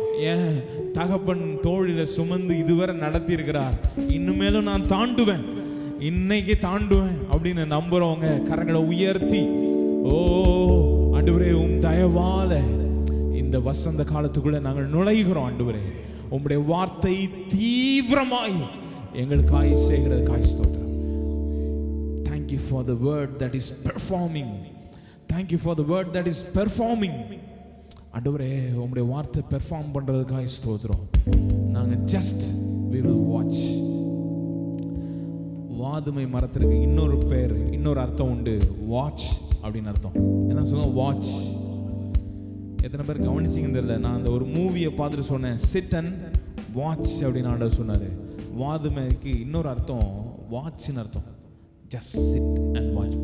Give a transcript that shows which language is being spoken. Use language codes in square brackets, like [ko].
[ta] ஏன் தகப்பன் தோளில சுமந்து இதுவரை நடத்தி இருக்கிறார், இன்னுமேலும் நான் தாண்டுவேன், இன்னைக்கு தாண்டுவேன் அப்படின்னு நம்புறவங்க கரங்களை உயர்த்தி, ஓ ஆண்டவரே உம் தயவால இந்த வசந்த காலத்துக்குள்ள நாங்கள் நுழைகிறோம். ஆண்டவரே உம்முடைய வார்த்தை தீவிரமாய் எங்களுக்காய் செய்கிறதுக்காய் ஸ்தோத்திரம். [en] Thank you for the word that is performing. Thank you for the word that is performing. [ta] ஆண்டவரே உம்முடைய வார்த்தை பெர்ஃபார்ம் பண்றதுக்காய் ஸ்தோத்திரம். நாங்கள் [en] just we will watch. [ta] வாதுமை மரத்திற்கு இன்னொரு பேர், இன்னொரு அர்த்தம் உண்டு. வாட்ச் அப்படின்னு அர்த்தம். என்ன சொல்லுங்க? வாட்ச். எத்தனை பேர் கவனிச்சிங்கன்னு தெரியல, நான் அந்த ஒரு மூவியை பார்த்துட்டு சொன்னேன் [en] sit and watch [ta] அப்படின்னு ஆண்டவர் சொன்னார். வாதுமைக்கு இன்னொரு அர்த்தம் வாட்ச்னு அர்த்தம். [en] Just sit and watch.